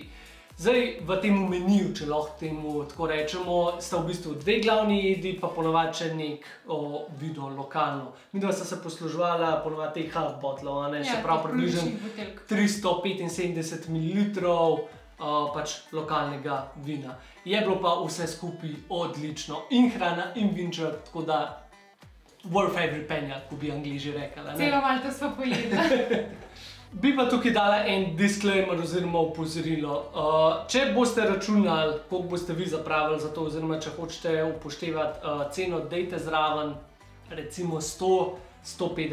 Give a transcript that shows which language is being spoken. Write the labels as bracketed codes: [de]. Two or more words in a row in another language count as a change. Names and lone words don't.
[sl] Zdaj, v tem meniju, če lahko temu tako rečemo, sta v bistvu dve glavni jedi, pa ponovadi še neko vino lokalno. Midva sta se posluževala ponovadi teh [en] half bottlov, [sl] se pravi približno 375 ml pač lokalnega vina. Je bilo pa vse skupaj odlično, in hrana, in vinček, tako da [en] worth every penny, [sl] ko bi Angliji rekla. Celo Malto sva pojedla. Bi pa tukaj dala en disclaimer oziroma opozorilo. Če boste računali, koliko boste vi zapravili za to, oziroma če hočete upoštevati ceno, dajte zraven recimo 100–150 € več.